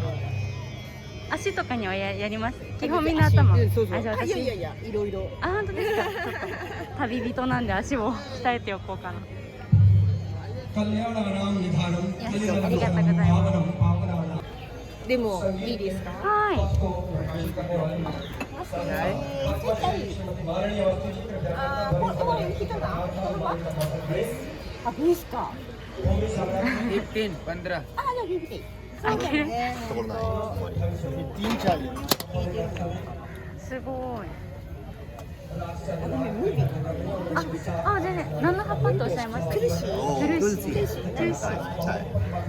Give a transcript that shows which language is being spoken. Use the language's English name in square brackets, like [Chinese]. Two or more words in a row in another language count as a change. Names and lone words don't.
[Japanese] 足とかにはやります。基本みんな頭。そうそう。じゃあ私いやいろいろ。本当ですか。ちょっと旅人なんで足を鍛えておこうかな。ありがとうございます。でもいいですか？はい。 [Hindi] बीस का 15, 15. तीन चालीस [Japanese] すごい。全然。何の葉っぱとおっしゃいました？トゥルシー。